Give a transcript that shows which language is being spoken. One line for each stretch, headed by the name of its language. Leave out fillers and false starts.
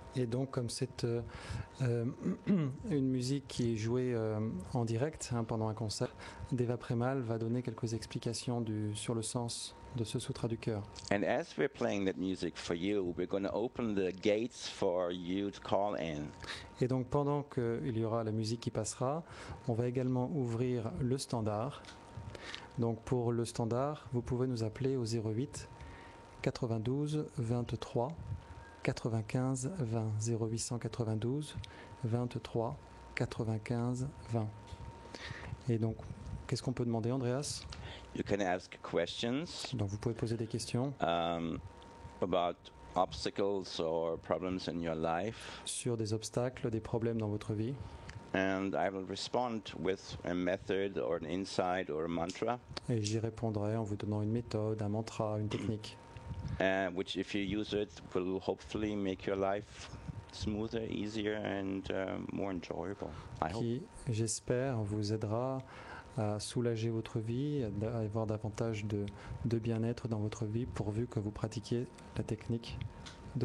French: Et donc comme c'est une musique qui est jouée en direct pendant un concert, Deva Premal va donner quelques explications sur le sens de ce Sutra du cœur.
English: And as we're playing that music for you, we're going to open the gates for you to call in.
French: Et donc pendant qu'il y aura la musique qui passera, on va également ouvrir le standard. Donc pour le standard, vous pouvez nous appeler au 08 92 23 95 20, 0892 23 95 20. Et donc, qu'est-ce qu'on peut demander, Andreas?
English: You can ask questions
French: Donc vous pouvez poser des questions
English: about obstacles or problems in your life,
French: sur des obstacles, des problèmes dans votre vie.
English: and I will respond with a method or an insight or a mantra,
French: Et j'y répondrai en vous donnant une méthode, un mantra, une technique.
English: which if you use it will hopefully make your life smoother, easier and more enjoyable. I hope.
French: Qui, j'espère, vous aidera à soulager votre vie, à avoir davantage de bien-être dans votre vie, pourvu que vous pratiquiez la technique de